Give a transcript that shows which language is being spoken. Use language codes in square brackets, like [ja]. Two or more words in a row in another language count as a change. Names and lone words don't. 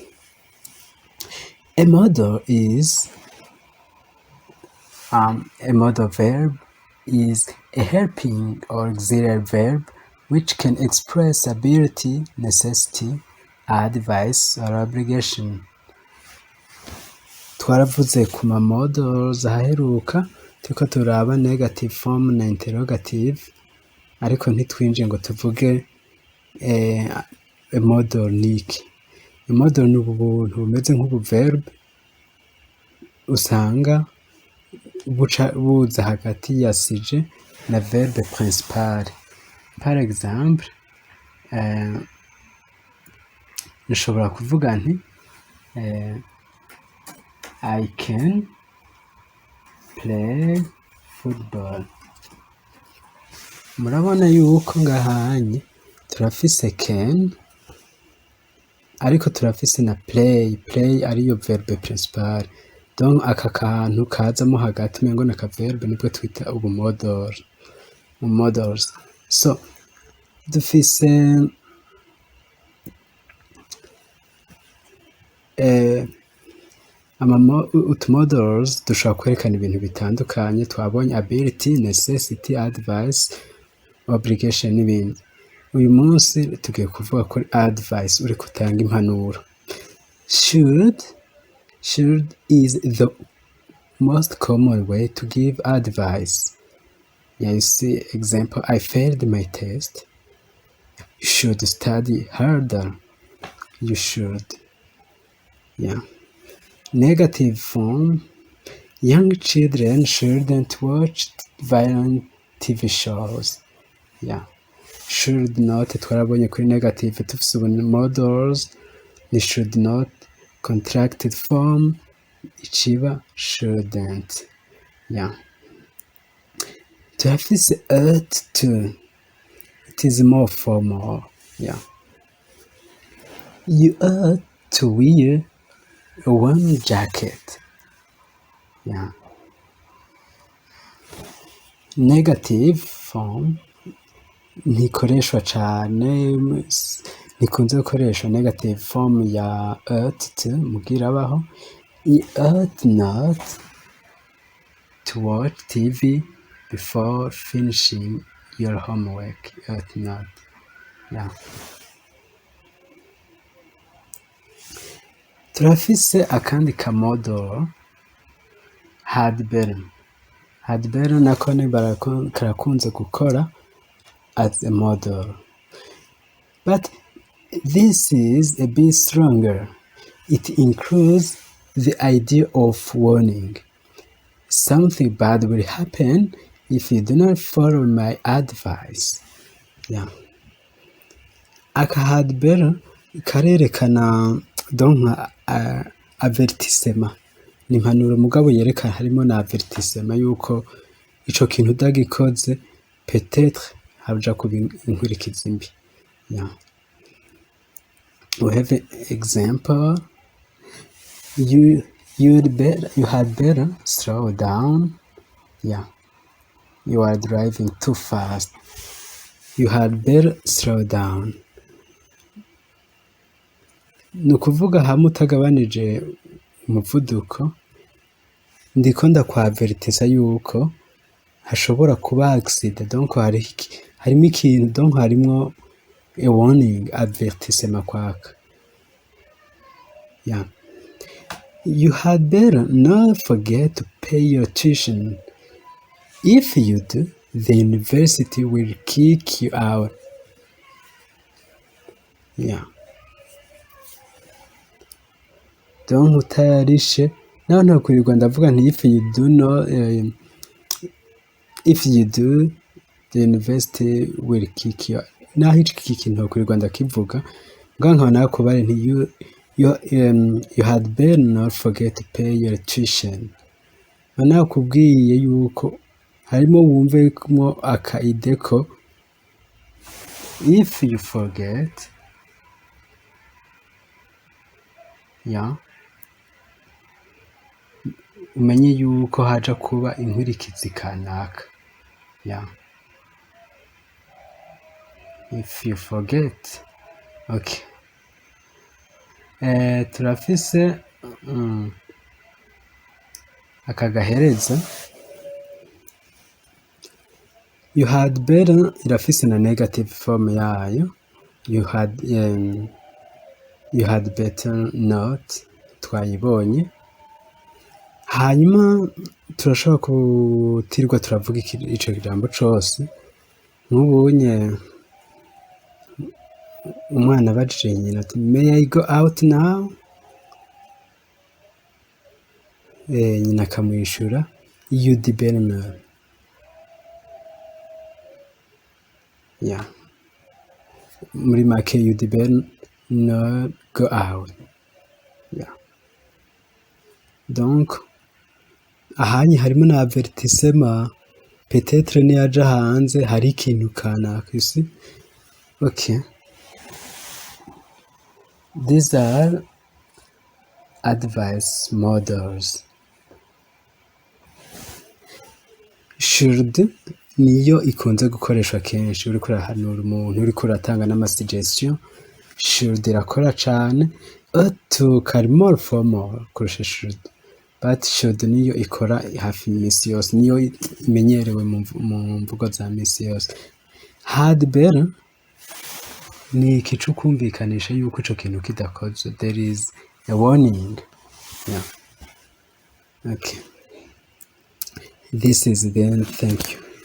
[en] A modal is a modal verb is a helping or auxiliary verb which can express ability, necessity, advice, or obligation. [rn] Twaravuze ku ma modals aheruka turiko turaba [en] negative form [rn] na interrogative, ariko ntitwinjiye ngo tuvuge [en] a modal [rn] niki. [en] A modal [rn] ni ubuntu bumeze nk'ubu verb usanga buza hagati ya sujet na [fr] verbe principal. Par exemple, [rn] nshobora kuvuga nti [en] I can play football. [rn] Murabona yuko ngahanye turafise can ariko turafise na play ariyo [fr] verbe principal. [rn] Donc aka kantu kazamo hagati mengo na ka verbe nibwo twita ubu modals. So dufise modals dushobora kwerekana ibintu bitandukanye. Twabonye [en] ability, necessity, advice, obligation [rn] n'ibindi. Uyu munsi tugiye kuvuga kuri advice, uri kutanga impanuro. [en] Should is the most common way to give advice. Yeah, you see example, I failed my test. You should study harder. You should. Yeah. Negative form, young children shouldn't watch violent TV shows. Yeah. Should not, [rn] twarabonye kuri negative tufise modals ni [en] should not. Contracted form, ikiba shouldn't. [rn] Yeah. Turafise to. [en] It is more formal. Yeah. You ought to wear a warm jacket. [rn] Yeah. [en] Negative form [rn] ntikoreshwa cane, nikunze gukoresha [en] negative form [rn] ya [en] ought to [rn] mugira abaho. [en] You ought not to watch TV before finishing your homework. You ought not. Yeah. [rn] Turafise akandi ka modal [en] had better. Had better [rn] nako karakunze gukora [en] as a modal. But this is a bit stronger. It includes the idea of warning. Something bad will happen if you do not follow my advice. [rn] Yeah. Aka [en] had better [rn] karerekana donc avertissement. Ni impanuro mugabo yerekana harimo na avertissement yuko ico kintu udagikoze peut-être haja kuba inkurikizi mbi. [en] Yeah. We have an example. You had better slow down. Yeah. You are driving too fast. You had better slow down. [rn] Nukuvuga hamwe utagabanije umuvuduko, ndiko ndakwavertisa yuko hashobora kuba accident. Donc harimo ikintu, donc harimo [en] a warning, [rn] avertissement kwaka. [en] Yeah. You had better not forget to pay your tuition. If you do, the university will kick you out. Yeah. [rn] Donc utayarishe naho ntakurirwa ndavuga nti [en] if you do the university will kick you out. [rn] Naho iki kintu ntakurirwa ndakivuga ngaho nkaba nakubare nti [en] you had better not forget to pay your tuition. [rn] Nakubwiye yuko harimo wumvemo akaide ko [en] if you forget, yeah, [rn] umenye yuko haja kuba inkurikizi kanaka. [en] Yeah. If you forget. [rn] Okay. Turafise aka gahereza. [en] You had better [rn] irafise na [en] negative form yayo. You had better not, [rn] twayibonye. Hanyuma turashobora kutirwa turavuga ico kijambo cose. Nk'ubunye umwana abajije nyina ati [en] may I go out now? [rn] Nyina akamwishura [en] you'd better not. Yeah. [rn] Muri make [en] you'd better not go out. Yeah. [rn] Donc ahanye harimo na avertissement, peut-être niyaja hanze hari ikintu kanaka, [en] you see? Okay. These are advice models. [rn] Should niyo ikunze gukoreshwa kenshi uriko urahanura umuntu, uriko uratanga n'amasuggestion. Should irakora cane. To kari [en] more formal [rn] kurusha should, but should niyo ikora hafi imisi yose, niyo imenyerewe mu mvugo za misi yose. [en] Had better [rn] ni ikicu kumvikanisha yuko ico kintu kidakozwe. [en] There is a warning. Yeah. Okay. This is the end. Thank you.